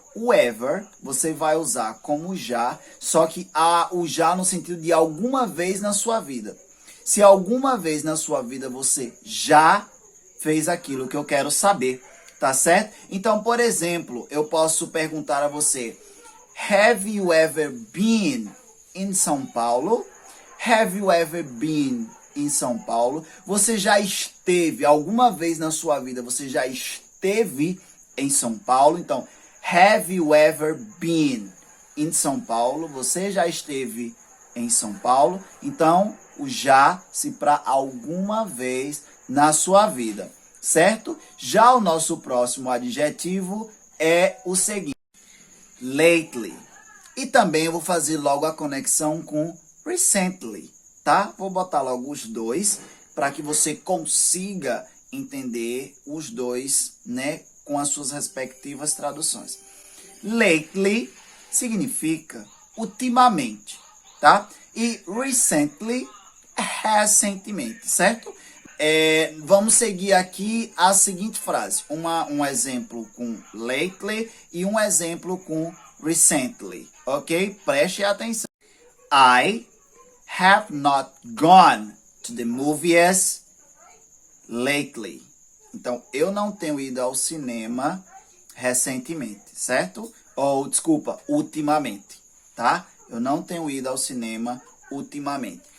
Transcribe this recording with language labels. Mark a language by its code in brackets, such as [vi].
[pt] O ever você vai usar como já, só que o já no sentido de alguma vez na sua vida. Se alguma vez na sua vida você já fez aquilo que eu quero saber, tá certo? Então, por exemplo, eu posso perguntar a você, [en] have you ever been in São Paulo? Have you ever been in São Paulo? [pt] Você já esteve, alguma vez na sua vida, você já esteve em São Paulo? Então, [en] have you ever been in São Paulo? [pt] Você já esteve em São Paulo? Então, o já se para alguma vez na sua vida, certo? Já o nosso próximo adjetivo é o seguinte, lately. E também eu vou fazer logo a conexão com recently, tá? Vou botar logo os dois para que você consiga entender os dois, né, com as suas respectivas traduções. Lately significa ultimamente, tá? E recently, recentemente, certo? Vamos seguir aqui a seguinte frase. Um exemplo com lately e um exemplo com recently, ok? Preste atenção. [en] I have not gone to the movies lately. [pt] Então, eu não tenho ido ao cinema recentemente, certo? Ou, desculpa, ultimamente, tá? Eu não tenho ido ao cinema ultimamente.